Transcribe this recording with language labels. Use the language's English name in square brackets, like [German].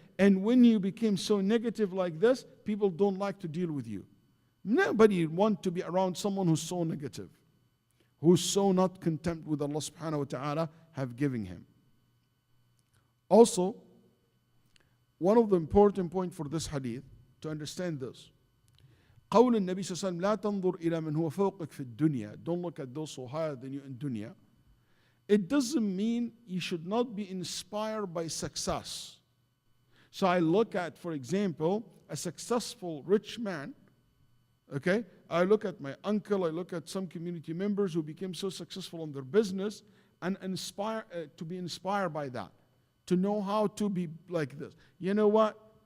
[English] And when you became so negative like this, people don't like to deal with you. Nobody wants to be around someone who's so negative, who's so not content with Allah subhanahu wa ta'ala have given him. Also, one of the important points for this hadith, to understand this, [Arabic] قول النبي صلى الله عليه وسلم لا تنظر إلى من هو فوقك في الدنيا. [English] Don't look at those who are higher than you in dunya. It doesn't mean you should not be inspired by success. So I look at, for example, a successful rich man. Okay, I look at my uncle, I look at some community members who became so successful in their business and to be inspired by that, to know how to be like this. You know what?